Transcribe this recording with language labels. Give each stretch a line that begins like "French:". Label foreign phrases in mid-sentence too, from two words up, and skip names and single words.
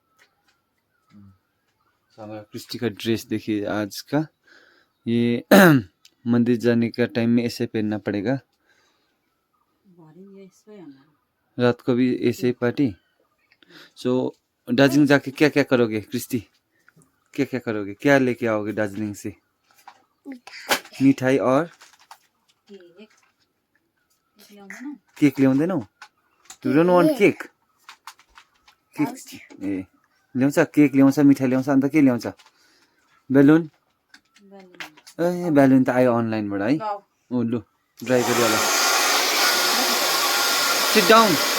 Hindi: सो हमारा क्रिस्टी का ड्रेस देखिए आज का, ये मंदिर जाने का टाइम में ऐसे पहनना पड़ेगा। रात को भी ऐसे ही पार्टी। सो दार्जिलिंग जाके क्या क्या करोगे क्रिस्टी? क्या क्या करोगे, क्या लेके आओगे दार्जिलिंग से?
Nepali: मिठाई और केक ल्याउँदैनौ?
English: you don't want cake?
Nepali: केक ए ल्याउँछ, केक ल्याउँछ, मिठाई ल्याउँछ, अन्त के ल्याउँछ? बेलुन? ए बेलुन त आयो अनलाइनबाट है। ओ लु ड्राई गरिहाल।
English: sit down.